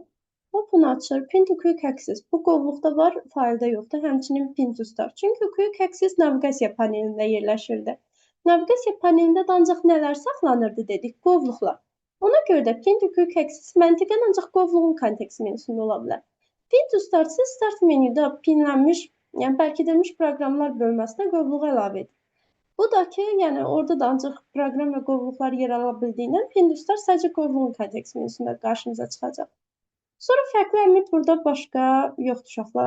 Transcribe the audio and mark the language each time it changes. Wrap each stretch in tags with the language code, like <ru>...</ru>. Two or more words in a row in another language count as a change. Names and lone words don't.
<az>Open açır,</az> <en>Pin to Quick Access.</en> <az>Bu qovluqda var, faylda yoxdur. Həmçinin</az> <en>Pin to Start.</en> <az>Çünki</az> <en>Quick Access</en> <az>naviqasiya panelində yerləşirdi. Naviqasiya panelində də ancaq nələr saxlanırdı dedik? Qovluqlar. Ona görə də</az> <en>Pin to Quick Access</en> <az>məntiqən ancaq qovluğun kontekst menüsündə ola bilər.</az> <en>Pin to Start</en> <az>isə Start menüdə pinlənmiş, yəni bərkidilmiş proqramlar bölməsinə qovluğu əlavə edir. Bu da ki, yəni orada da ancaq proqram və qovluqlar yer ala bildiyindən</az> <en>Pin to Start</en> <az>sadəcə qovluğun kontekst menüsündə qarşımıza çıxacaq. Sonra fərqli əmr burada başqa yoxdur uşaqlar.</az>